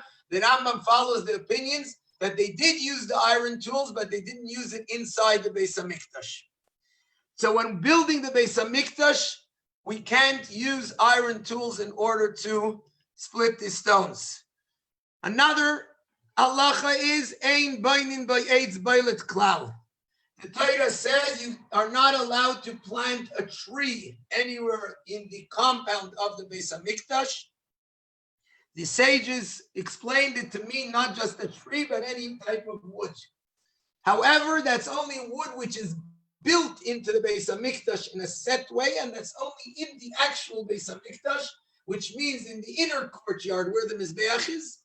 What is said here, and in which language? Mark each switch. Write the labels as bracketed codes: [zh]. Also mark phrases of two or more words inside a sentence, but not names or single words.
[en] The Rambam follows the opinions that they did use the iron tools, but they didn't use it inside the Beis HaMikdash. So when building the Beis HaMikdash, we can't use iron tools in order to split the stones. Another halacha is [he] אין בונין בעץ בולט כלל. [en] The Torah says you are not allowed to plant a tree anywhere in the compound of the Beis HaMikdash. The sages explained it to mean not just a tree, but any type of wood. However, that's only wood which is built into the Beis HaMikdash in a set way, and that's only in the actual Beis HaMikdash, which means in the inner courtyard where the Mizbeach is.